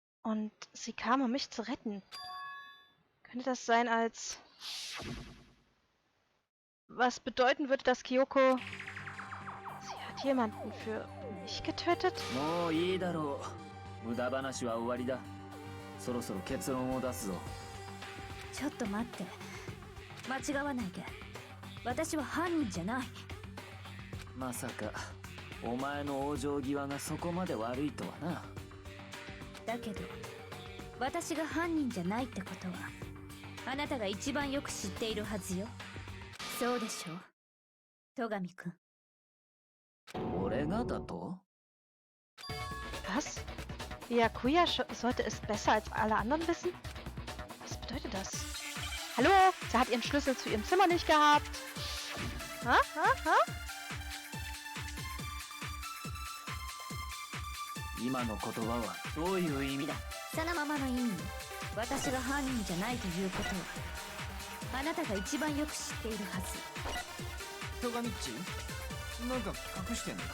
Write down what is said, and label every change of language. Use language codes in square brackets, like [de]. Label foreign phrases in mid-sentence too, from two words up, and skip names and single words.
[de] Und sie kam, um mich zu retten. Könnte das sein als... Was bedeuten würde, dass Kyoko... Sie hat jemanden für mich getötet? [ja] もういいだろう。無駄話は終わりだ。そろそろ結論を出すぞ。ちょっと待って。間違わないで。私は犯人じゃない。まさかお前の往生際がそこまで悪いとはな。だけど私が犯人じゃないってことはあなたが一番よく知っているはずよ。そうでしょう、戸上くん。俺がだと？ [de] Was? Byakuya sollte es besser als alle anderen wissen? Was bedeutet das? Hallo? Sie hat ihren Schlüssel zu ihrem Zimmer nicht gehabt. Ha? Ha? Ha? [ja] 今の言葉はどういう意味だ？そのままの意味よ。私が犯人じゃないということはあなたが一番よく知っているはず。戸上っち、なんか隠してんのか？